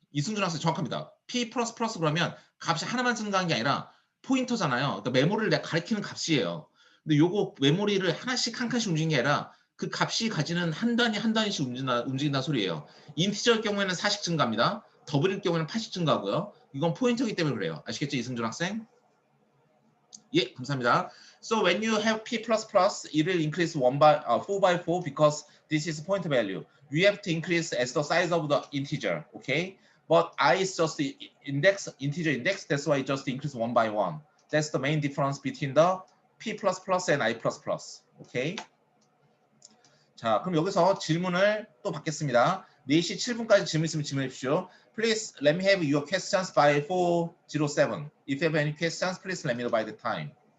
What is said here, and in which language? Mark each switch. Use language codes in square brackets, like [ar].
[ko] 이승준 학생 정확합니다. P++ 그러면 값이 하나만 증가한 게 아니라 포인터잖아요. 그러니까 메모리를 내가 가리키는 값이에요. 근데 요거 메모리를 하나씩 한 칸씩 움직이는 게 아니라 그 값이 가지는 한 단위씩 움직인다는 소리예요. 인티저일 경우에는 4씩 증가합니다. 더블일 경우에는 8씩 증가하고요. 이건 포인터이기 때문에 그래요. 아시겠죠, 이승준 학생? 예, 감사합니다. [en] So when you have P++, it will increase 4 by 4 because this is point value. We have to increase as the size of the integer, okay? But I is just the integer index. That's why it just increase 1 by 1. That's the main difference between the P++ and I++, okay? [ko] 자, 그럼 여기서 질문을 또 받겠습니다. 4시 7분까지 질문 있으면 질문해 주십시오. [en] Please let me have your questions by 4:07. If you have any questions, please let me know by the time.